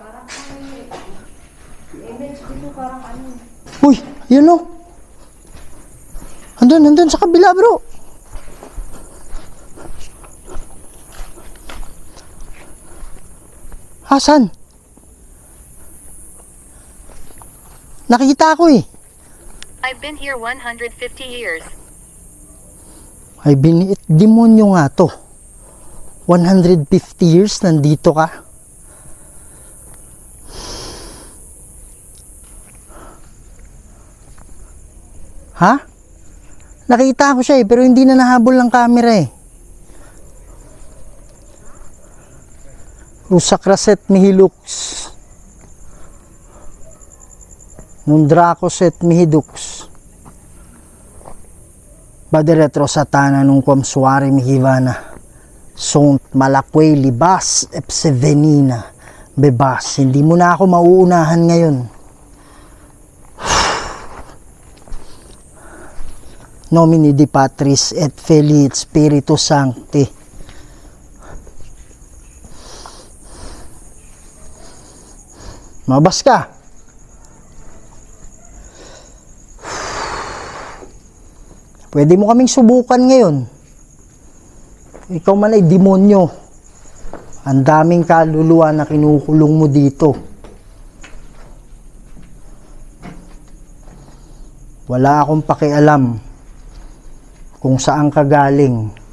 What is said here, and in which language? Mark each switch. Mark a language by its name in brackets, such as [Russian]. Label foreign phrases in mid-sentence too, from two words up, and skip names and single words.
[Filipino] Uy, yun o. Andun sa kabila, bro. Hasan? Nakita ko eh. [English] I've been here 150 years. [Filipino] Ay, demonyo nga to. 150 years nandito ka. Ha? Nakita ko siya eh, pero hindi na nahabol ng camera eh. Rusakraset mihilux. Nundrakoset mihidux. Baderetro satana nung kwamsuari mihivana. Sont malakwe libas epsevenina. Bebas, hindi mo na ako mauunahan ngayon. [Latin] Nomine Dei Patris et Filii et Spiritus Sancti. [Filipino] Mabas ka. Pwede mo kaming subukan ngayon. Ikaw man ay demonyo. Ang daming kaluluwa na kinukulong mo dito. Wala akong pakialam kung saan ka galing.